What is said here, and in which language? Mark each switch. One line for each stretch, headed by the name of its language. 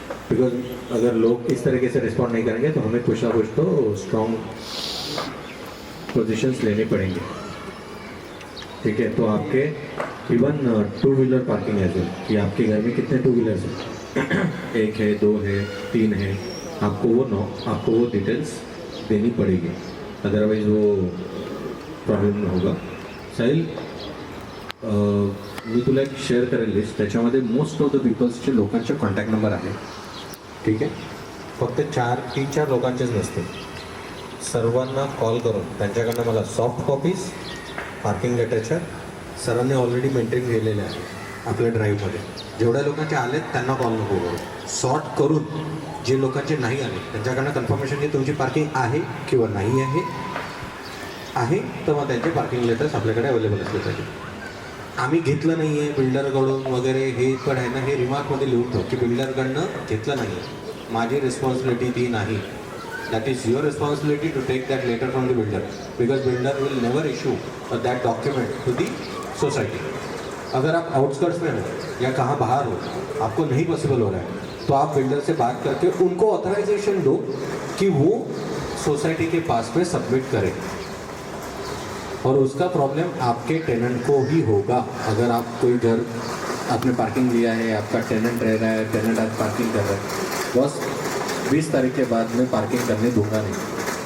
Hindi: Because अगर लोग इस तरीके से रिस्पॉन्ड नहीं करेंगे तो हमें कुछ ना कुछ तो स्ट्रॉन्ग पोजीशंस लेने पड़ेंगे, ठीक है। तो आपके इवन 2 व्हीलर पार्किंग है जो कि आपके घर में कितने 2 व्हीलर्स हैं 1 है 2 है 3 है, आपको वो डिटेल्स देनी पडेगी, अदरवाइज वो प्रॉब्लेम होगा।
Marathi: साहिल मी तुला एक शेअर करेल लिस्ट, त्याच्यामध्ये
English: most of the
Marathi: पीपल्सचे लोकांचे कॉन्टॅक्ट नंबर आहे, ठीक आहे। फक्त 3-4 लोकांचेच नसते, सर्वांना कॉल करून त्यांच्याकडनं मला सॉफ्ट कॉपीज पार्किंग लेटरच्या सरांनी ऑलरेडी मेंटेन केलेले आहे आपल्या ड्राईव्हमध्ये। जेवढ्या लोकांचे आलेत त्यांना कॉल नको करू, सॉर्ट करून जे लोकांचे नाही आले त्यांच्याकडनं कन्फर्मेशन घे तुमची पार्किंग आहे किंवा नाही आहे तर मग त्यांचे पार्किंग लेटर्स आपल्याकडे अवेलेबल असले पाहिजे। आम्ही घेतलं नाही आहे बिल्डरकडून वगैरे हे पण आहे ना, हे रिमार्कमध्ये लिहून ठेव की बिल्डरकडनं घेतलं नाही आहे, माझी रिस्पॉन्सिबिलिटी ती नाही।
English: That is your responsibility to take that letter from the builder, because builder will never issue that document to the society।
Hindi: अगर आप आउटस्कर्ट्स में हो या कहाँ बाहर हो, आपको नहीं पॉसिबल हो रहा है तो आप बिल्डर से बात करके उनको ऑथराइजेशन दो कि वो सोसाइटी के पास में सबमिट करें, और उसका प्रॉब्लम आपके टेनेंट को ही होगा। अगर आप कोई घर आपने पार्किंग लिया है, आपका टेनेंट रह रहा है, टेनेंट आज पार्किंग कर रहा है, बस 20 तारीख के बाद मैं पार्किंग करने दूंगा नहीं।